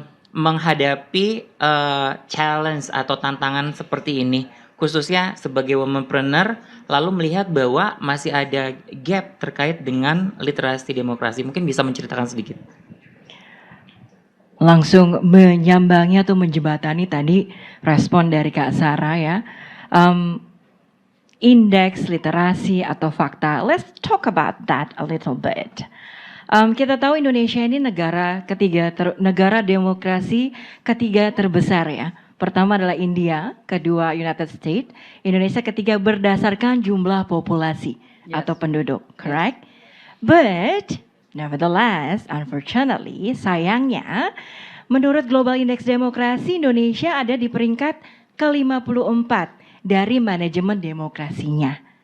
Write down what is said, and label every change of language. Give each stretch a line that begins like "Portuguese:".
Indonesian: menghadapi challenge atau tantangan seperti ini, khususnya sebagai womanpreneur, lalu melihat bahwa masih ada gap terkait dengan literasi demokrasi? Mungkin bisa menceritakan sedikit. Langsung menyambangi atau menjembatani tadi respon dari Kak Sarah ya. Indeks literasi atau fakta.
English: Let's talk about that a little bit.
Indonesian: Kita tahu Indonesia ini negara demokrasi ketiga terbesar ya. Pertama adalah India, kedua United States, Indonesia ketiga berdasarkan jumlah populasi atau penduduk, correct?
English: But nevertheless, unfortunately,
Indonesian: sayangnya, menurut Global Index Demokrasi, Indonesia ada di peringkat ke-54 dari manajemen demokrasinya.